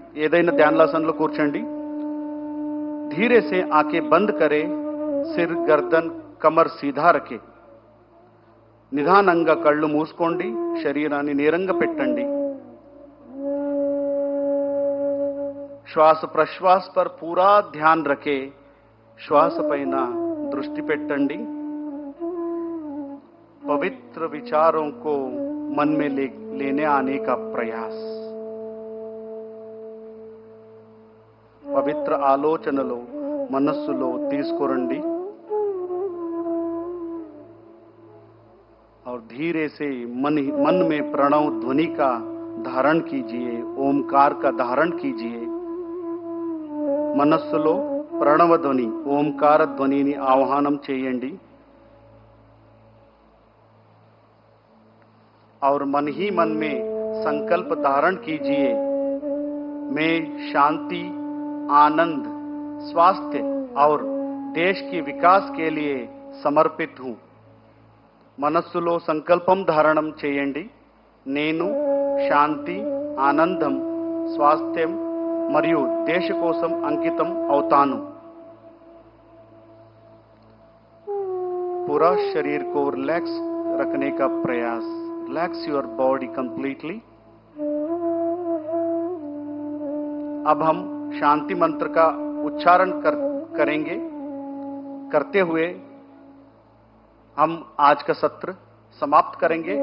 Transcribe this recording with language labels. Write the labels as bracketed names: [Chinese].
[Telugu] ఏదైనా ధ్యానాసనలో కూర్చోండి. [Hindi] धीरे से आंखें बंद करें. सिर गर्दन कमर सीधा रखें. [Telugu] నిదానంగా కళ్ళు మూసుకోండి. శరీరాన్ని నేరంగా పెట్టండి. [Hindi] श्वास प्रश्वास पर पूरा ध्यान रखे. [Telugu] श्वास పైన దృష్టి పెట్టండి. [Hindi] पवित्र विचारों को मन में लेने आने का प्रयास. [Telugu] पवित्र ఆలోచనలు మనస్సులో తీసుకురండి. [Hindi] और धीरे से मन में प्रणव ध्वनि का धारण कीजिए. ओमकार का धारण कीजिए. [Telugu] మనస్సులో ప్రణవ ధ్వని ఓంకార ధ్వనిని ఆహ్వానం చేయండి. [Hindi] और मन ही मन में संकल्प धारण कीजिए. मैं शांति, आनंद, स्वास्थ्य और देश के विकास के लिए समर्पित हूं. [Telugu] మనస్సులో సంకల్పం ధారణం చేయండి. నేను శాంతి, ఆనందం, స్వాస్థ్యం మరియు దేశ కోసం అంకితం అవుతాను. [Hindi] पूरा शरीर को रिलैक्स रखने का प्रयास. [English] Relax your body completely. [Hindi] अब हम शांति मंत्र का उच्चारण करेंगे। करते हुए हम आज का सत्र समाप्त करेंगे।